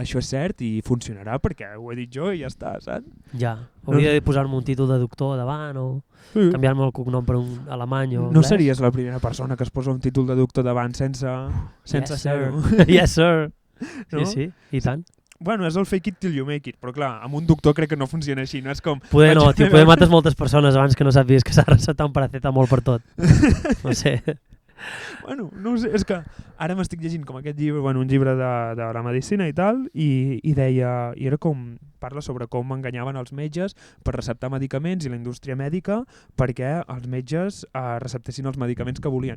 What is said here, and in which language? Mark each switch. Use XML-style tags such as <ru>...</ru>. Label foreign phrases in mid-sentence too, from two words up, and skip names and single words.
<ca>Això és cert i funcionarà perquè ho he dit jo i ja està, saps? Ja. Hauria de posar-me un títol de doctor davant o canviar-me el cognom per un alemany o No anglès. series la primera persona que es posa un títol de doctor davant sense Yes, ser-ho.</ca> <en>Yes, sir.</en> <ca>No? Sí, i tant. Bueno, és el</ca> <en>fake it till you make it,</en> <ca>però clar, amb un doctor crec que no funciona així, no és com... Poder no, vaig tio, poder mates moltes persones abans que no sàpigues que s'ha de recetar un paracetamol per tot. No sé. Bueno, no ho sé, és que ara m'estic llegint com aquest llibre, bueno, un llibre de la medicina i tal, i deia, i era com, parla sobre com enganyaven els metges per receptar medicaments i la indústria mèdica perquè els metges receptessin els medicaments que volien.</ca>